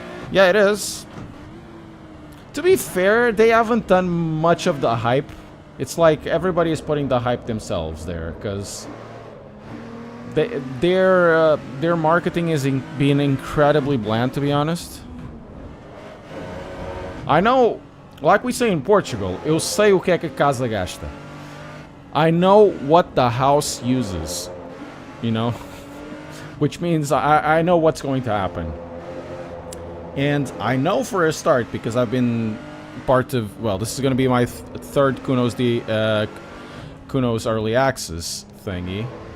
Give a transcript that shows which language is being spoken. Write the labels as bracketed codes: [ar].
[en] Yeah, it is. To be fair, they haven't done much of the hype. It's like everybody is putting the hype themselves there, because their marketing is being incredibly bland, to be honest. I know, like we say in Portugal, [pt] eu sei o que é que a casa gasta. [en] I know what the house uses, you know, which means I know what's going to happen. And I know for a start, because I've been part of, well, this is going to be my third Kunos Kunos Early Access thingy.